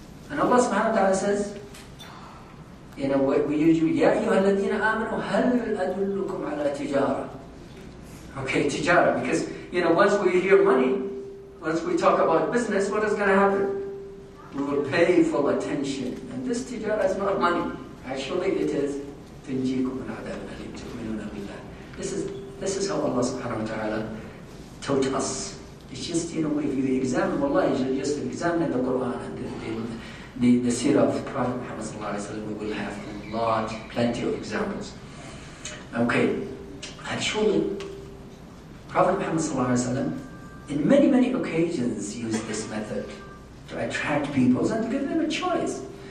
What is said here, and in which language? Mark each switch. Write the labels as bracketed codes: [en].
[en] And Allah subhanahu wa ta'ala says, you know, we usually, [ar] يَا أَيُّهَا الَّذِينَ آمَنُوا هَلْ أَدُلُّكُمْ عَلَى تِجَارَةٍ. [en] Okay, tijara, because, you know, once we hear money, once we talk about business, what is going to happen? We will pay full attention. And this tijara is not money. Actually, it is [ar] تنجيكم من عذاب أليم تؤمنون بالله. [en] This is how Allah subhanahu wa ta'ala taught us. It's just, you know, if you examine, wallahi, you just examine the Quran and the seerah of Prophet Muhammad sallallahu alaihi wasallam, we will have plenty of examples. Okay, actually, Prophet Muhammad sallallahu alaihi wasallam, in many, many occasions, used this method to attract people and to give them a choice.